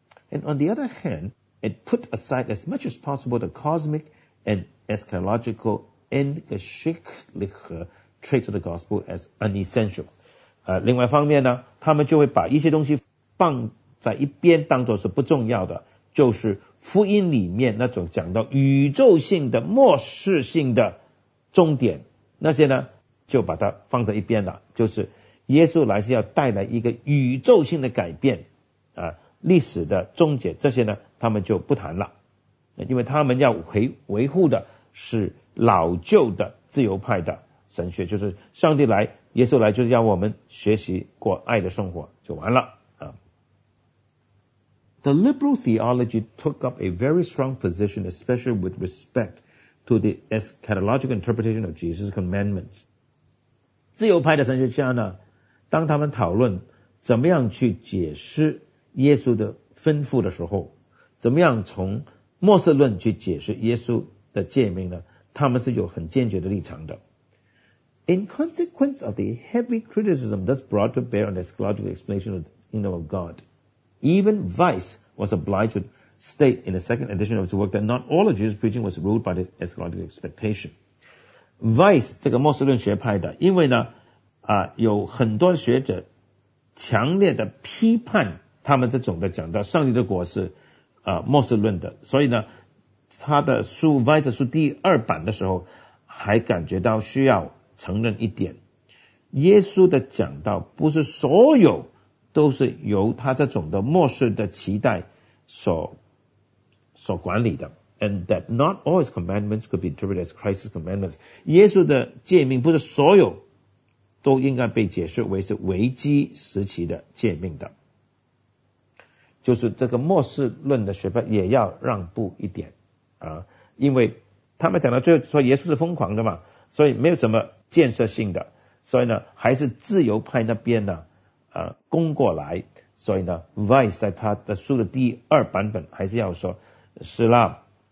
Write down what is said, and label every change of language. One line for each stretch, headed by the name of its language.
English: And on the other hand, it put aside as much as possible the cosmic and eschatological endgeschichtliche traits of the gospel as unessential.
Chinese: 另外方面呢，他们就会把一些东西放在一边当作是不重要的，就是福音里面那种讲到宇宙性的末世性的终点，那些呢就把它放在一边了，就是耶稣来是要带来一个宇宙性的改变历史的终结，这些呢他们就不谈了，因为他们要维护的是老旧的自由派的神学，就是上帝来耶稣来就是要我们学习过爱的生活就完了。
English: The liberal theology took up a very strong position, especially with respect to the eschatological interpretation of Jesus' commandments.
Chinese: 自由派的神学家呢，当他们讨论怎么样去解释耶稣的吩咐的时候，怎么样从末世论去解释耶稣的诫命呢，他们是有很坚决的立场的。
English: In consequence of the heavy criticism thus brought to bear on the eschatological explanation of the kingdom of God,Even Weiss was obliged to state in the second edition of his work that not all of Jesus' preaching was ruled by the eschatological expectation.
Chinese: Weiss 这个末世论学派的，因为呢有很多学者强烈的批判他们这种的讲到上帝的国是末世论的，所以呢他的书 Weiss 的书第二版的时候还感觉到需要承认一点，耶稣的讲道不是所有都是由他这种的末世的期待所管理的。
English: And that not all his commandments could be interpreted as Christ's commandments.
Chinese: 耶稣的诫命不是所有都应该被解释为是危机时期的诫命的，就是这个末世论的学派也要让步一点因为他们讲到最后说耶稣是疯狂的嘛，所以没有什么建设性的，所以呢还是自由派那边呢攻过来，所以呢 Weiss 在他的书的第二版本还是要说是啦